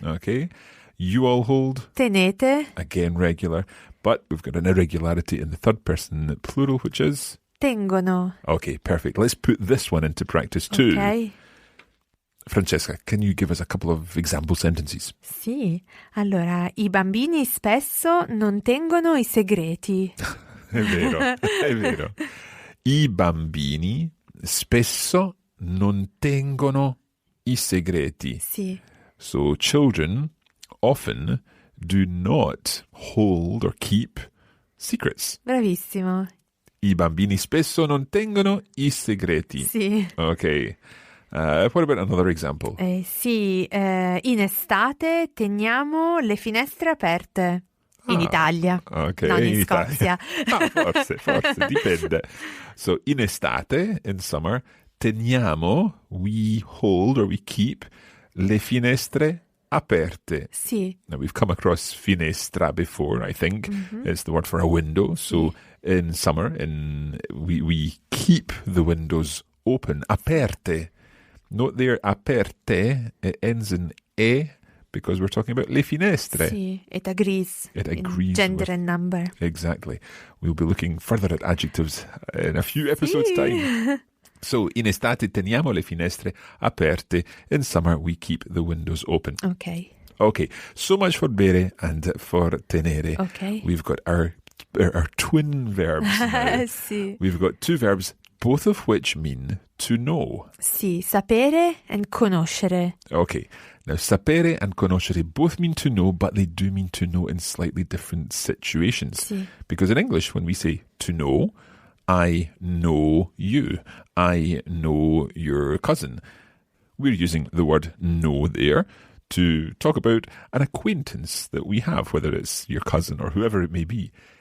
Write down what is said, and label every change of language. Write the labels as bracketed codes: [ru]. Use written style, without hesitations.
[en] Okay. You all hold. [it] Tenete, [en] Again, regular. But we've got an irregularity in the third person plural, which is... [it] tengono. [en] Okay, perfect. Let's put this one into practice too. [it] Ok. [en] Francesca, can you give us a couple of example sentences? [it] Sì. Allora, i bambini spesso non tengono i segreti. È vero, è vero. I bambini spesso non tengono i segreti. Sì. [en] So children often do not hold or keep secrets. [it] Bravissimo. I bambini spesso non tengono i segreti. Sì. [en] Okay. What about another example? [it] Sì, in estate teniamo le finestre aperte. In Italia, [en] Okay, [it] non in Italia. Scozia. Forse, dipende. So, in estate, [en] in summer, [it] teniamo, [en] we hold or we keep, [it] le finestre aperte. Sì. [en] Now, we've come across finestra before, I think. It's the word for a window. So, in summer, we keep the windows open, aperte. Note there, aperte, it ends in e because we're talking about le finestre. Sì, it agrees. It in agrees gender with- and number. Exactly. We'll be looking further at adjectives in a few episodes' [it] Sì. [en] time. [it] So, in estate teniamo le finestre aperte. [en] In summer, we keep the windows open. [it] Ok. [en] Okay, so much for bere and for tenere. [it] Ok. [en] We've got our twin verbs now. [it] Sì. [en] We've got two verbs, both of which mean to know. [it] Sì, sapere and conoscere. [en] Okay, now sapere and conoscere both mean to know, but they do mean to know in slightly different situations. [it] Sì. [en] Because in English, when we say to know, I know you, I know your cousin, we're using the word know there to talk about an acquaintance that we have, whether it's your cousin or whoever it may be.